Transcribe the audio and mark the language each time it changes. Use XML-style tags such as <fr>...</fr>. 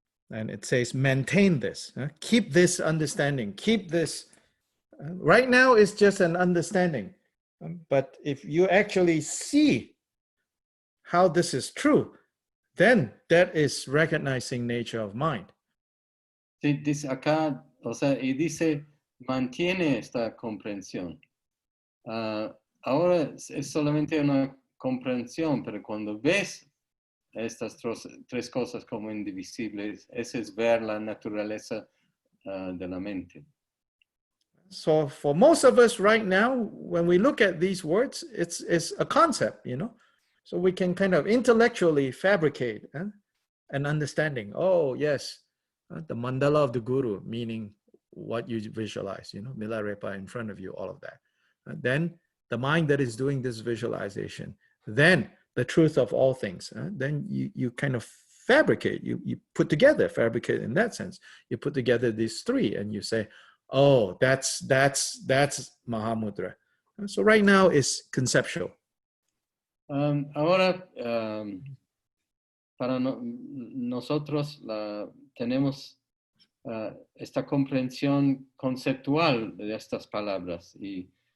<en>And it says, maintain this. Keep this understanding. Keep this. Right now, it's just an understanding. But if you actually see how this is true, then that is recognizing nature of mind.</en> <es>Sí, dice acá, o sea, y dice, mantiene esta comprensión. Ahora es solamente una comprensión, pero cuando ves estas tres cosas como indivisibles, ese es ver la naturaleza de la mente.</es> <en>So for most of us right now, when we look at these words, it's a concept, you know? So we can kind of intellectually fabricate an understanding. Oh, yes, the mandala of the guru, meaning what you visualize, you know, Milarepa in front of you, all of that. Then the mind that is doing this visualization, then the truth of all things. Then you kind of fabricate, you put together, fabricate in that sense. You put together these three and you say, oh, that's Mahamudra. So right now it's conceptual.</en> <es>Ahora, para nosotros tenemos esta comprensión conceptual de estas palabras y</es>